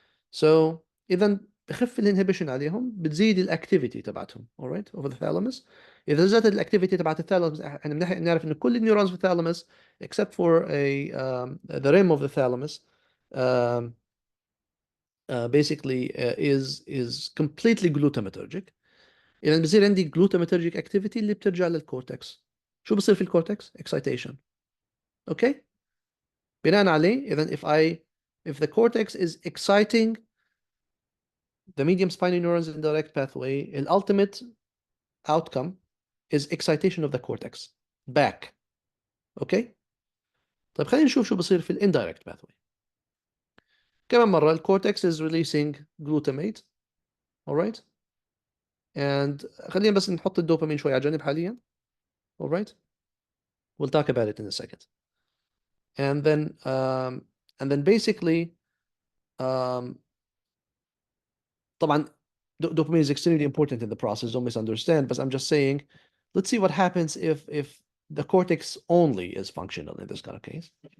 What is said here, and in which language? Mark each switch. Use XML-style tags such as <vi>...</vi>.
<ar>So اذا بخف الانهبيشن عليهم بتزيد الاكتيفيتي تبعتهم alright over the thalamus. اذا زادت الاكتيفيتي تبعت الثالاموس احنا بنعرف انه كل النيورونز في الثالاموس</ar> <en>except for the rim of the thalamus</en> <ar>um,</ar> <en>basically is completely glutamatergic.</en> <ar>اذا بصير عندي glutamatergic activity اللي بترجع للكورتكس. شو بصير في الكورتكس؟ excitation. اوكي، بناء عليه اذا</ar> <en>if the cortex is exciting the medium spiny neurons in the direct pathway, the ultimate outcome is excitation of the cortex back.</en> <ar>اوكي، طيب خلينا نشوف شو بصير في ال indirect pathway. كمان مرة الكورتكس</ar> <en>is releasing glutamate.</en> <ar>alright, and خلينا بس نحط الدوبامين شوي على جنب حاليا.</ar> <en>alright, we'll talk about it in a second. And then basically طبعا dopamine is extremely important in the process, don't misunderstand, but I'm just saying let's see what happens if the cortex only is functional in this kind of case.</en>